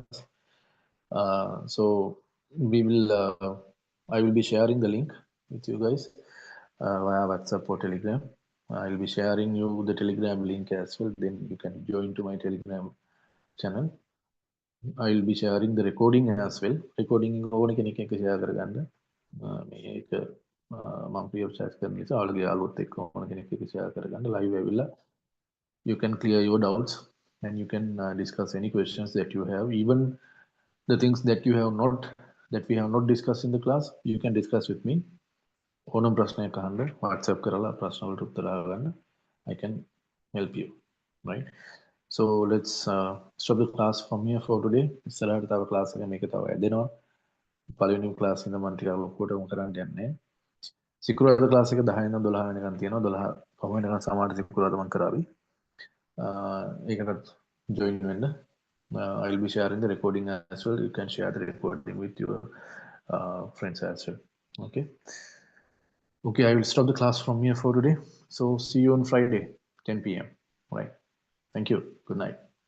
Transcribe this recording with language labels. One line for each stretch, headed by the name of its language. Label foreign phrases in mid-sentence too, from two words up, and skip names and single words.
English: So we will. I will be sharing the link with you guys via WhatsApp or Telegram. I will be sharing you the Telegram link as well. Then you can join to my Telegram channel. I will be sharing the recording as well.
Sinhala: Recording ඕන කෙනෙක් එක්ක
English: share කරගන්න.
Sinhala: මේක මම
English: free of charge
Sinhala: කරන නිසා ඔයාලගේ යාළුවොත් එක්ක ඕන කෙනෙක් එක්ක share කරගන්න live ඇවිල්ලා
English: you can clear your doubts and you can discuss any questions that you have, even the things that we have not discussed in the class.
Sinhala: You can discuss with me. ඕනම ප්‍රශ්නයක් අහන්න WhatsApp කරලා ප්‍රශ්න වලට උත්තර ගන්න.
English: I can help you, right? So let's stop the class from here for today.
Sinhala: ඉස්සරහට තව class එක මේක තව ඇදෙනවා. පළවෙනි class ඉඳන් මම ටිකක් ලොකුවටම කරන්න යන්නේ. සිකුරාදා class එක 10 ඉඳන් 12 වෙනකන් තියෙනවා. 12 පහ වෙනකන් සමහර සිකුරාදා මම කරાવી. ඒකට join වෙන්න.
English: I'll be sharing the recording as well. You can share the recording with your friends as well. Okay. Okay, I will stop the class from here for today. So see you on Friday, 10 p.m. Right. Thank you. Good night.